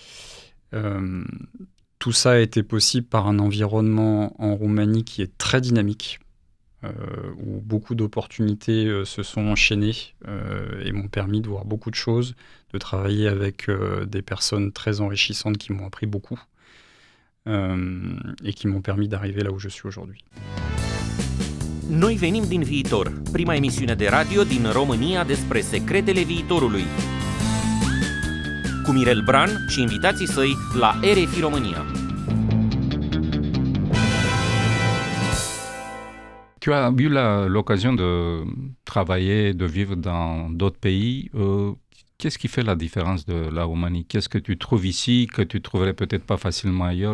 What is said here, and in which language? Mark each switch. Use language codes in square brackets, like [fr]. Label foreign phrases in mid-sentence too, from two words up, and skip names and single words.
[fr] Tout ça a été possible par un environnement en Roumanie qui est très dynamique, où beaucoup d'opportunités se sont enchaînées et m'ont permis de voir beaucoup de choses, de travailler avec des personnes très enrichissantes qui m'ont appris beaucoup et qui m'ont permis d'arriver là où je suis aujourd'hui. [ro] Noi venim din viitor, prima emisiune de radio din România despre secretele viitorului. Cu Mirel Bran și invitații săi la RFI România. [fr] Tu as eu l'occasion de travailler, de vivre dans d'autres pays. Qu'est-ce qui fait la différence de la Roumanie? Qu'est-ce que tu trouves ici que tu trouverais peut-être pas facilement ailleurs?